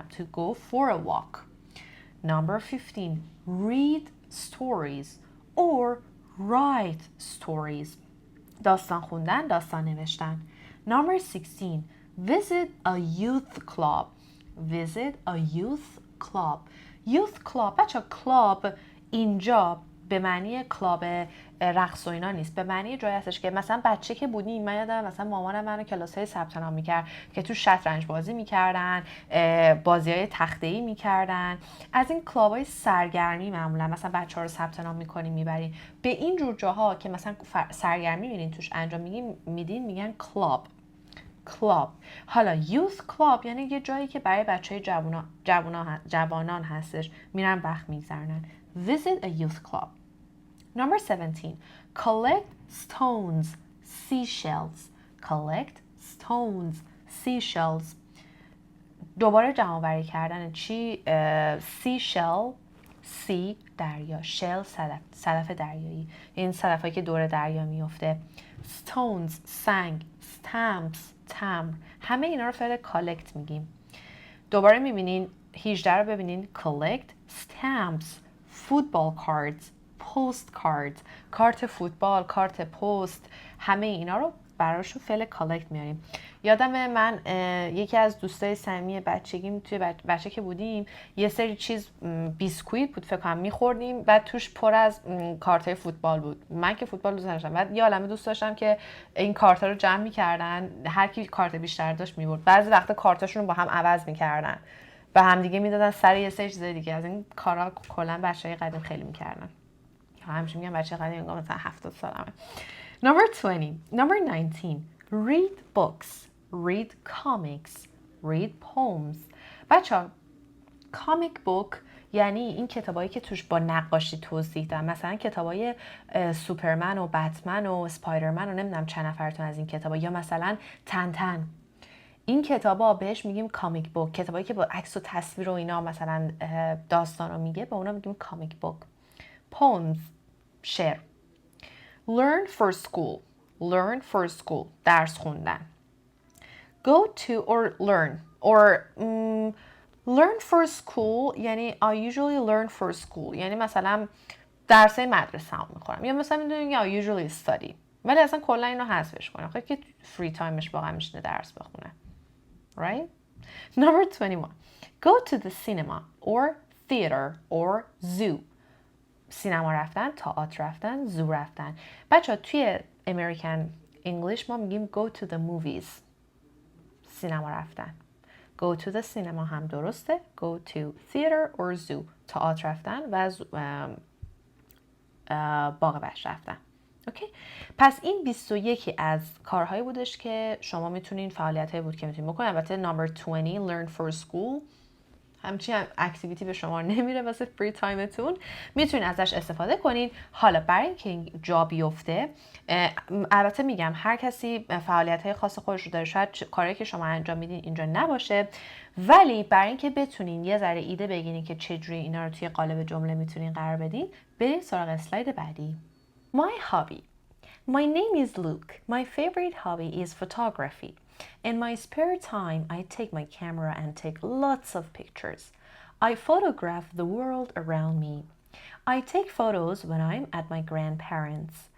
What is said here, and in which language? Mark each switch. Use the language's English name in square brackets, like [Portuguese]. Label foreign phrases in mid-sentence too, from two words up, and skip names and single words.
[English] To go for a walk. Number 15. Read stories or write stories. [Persian] داستان خوندن، داستان نوشتن. [English] Number 16. Visit a youth club. Visit a youth club. Youth club. [Persian] بچه club اینجا به معنی کلاب رقص و اینا نیست، به معنی جایی هستش که مثلا بچه که بودیم، من یادم مثلا مامانم منو کلاس‌های ثبت نام می‌کرد که تو شطرنج بازی می‌کردن، بازی‌های تخته‌ای می‌کردن. از این کلاب‌های سرگرمی معمولا مثلا بچه‌ها رو ثبت نام می‌کنیم میبریم به این جور جاها که مثلا سرگرمی می‌بینین توش انجام میدین، میگن کلاب. کلاب. حالا [English] youth club [Persian] یعنی یه جایی که برای بچه‌های جوانان هستش، میرن وقت می‌گذرونن. [English] Visit a youth club. Number 17. Collect stones, seashells. Collect stones, seashells. [Persian] دوباره جمع‌آوری کردن چی؟ seashell، sea دریا، shell صدف دریایی، این صدفایی که دور دریا میفته. stones سنگ، stamps تمبر، همه اینا رو فعل collect میگیم. دوباره میبینین 18 رو ببینین [English] collect stamps، football cards، postcards، [Persian] کارت فوتبال، کارت پست، همه اینا رو براشون فعل collect میاریم. یادم من یکی از دوستای صمیمی بچگیم توی بچه که بودیم یه سری چیز بیسکویت بود فکر کنم می‌خوردیم، بعد توش پر از کارتای فوتبال بود. من که فوتبال دوست نداشتم، بعد یه عالمه دوست داشتم که این کارتا رو جمع می‌کردن، هر کی کارت بیشتر داشت می‌برد. بعضی وقتا کارتاشون رو با هم عوض می‌کردن و همدیگه میدادن سر یه سری چیز دیگه. از این کارا کلا بچه‌های قدیم خیلی می‌کردن. همیشه میگم بچه قدیم انگار مثلا 70 سالمه. [English] Number 20. Number 19. Read books. Read comics. Read poems. [Persian] بچه‌ها [English] comic book [Persian] یعنی این کتابایی که توش با نقاشی توضیح دادن، مثلا کتابای سوپرمن و بتمن و اسپایدرمن و نمیدونم چند نفرتون از این کتابا، یا مثلا تنتن. این کتابا بهش میگیم [English] comic book. [Persian] کتابایی که با عکس و تصویر و اینا مثلا داستان رو میگه، به اونا میگیم [English] comic book. poems شعر. learn for school. learn for school [Persian] درس خوندن. [English] go to or learn or learn for school [Persian] یعنی [English] I usually learn for school [Persian] یعنی مثلا درسای مدرسه هم میخورم، یا مثلا میدونیم [English] I usually study، [Persian] ولی اصلا کلا اینو حذفش کنم خیلی که [English] free time [Persian] واقعا میشینه درس بخونه. [English] right? Number 21. Go to the cinema or theater or zoo. [Persian] سینما رفتن، تئاتر رفتن، زو رفتن. بچه‌ها توی [English] American English [Persian] ما میگیم [English] go to the movies. [Persian] سینما رفتن. [English] go to the cinema هم درسته. go to theater or zoo. [Persian] تئاتر رفتن و باغ وحش رفتن. اوکی؟ پس این 21 از کارهایی بودش که شما میتونین، فعالیتایی بود که میتونین بکنین. البته [English] number 20 learn for school [Persian] همچین اکتیویتی به شما نمیره واسه [English] free time, [Persian] میتونین ازش استفاده کنین. حالا برای اینکه جا بیفته، البته میگم هر کسی فعالیت‌های خاص خودش رو داره، شاید کاری که شما انجام میدین اینجا نباشه، ولی برای اینکه بتونین یه ذره ایده بگیرین که چجوری اینا رو توی قالب جمله میتونین قرار بدین، بریم سراغ اسلاید بعدی. [English] My hobby. My name is Luke. My favorite hobby is photography. In my spare time, I take my camera and take lots of pictures. I photograph the world around me. I take photos when I'm at my grandparents'.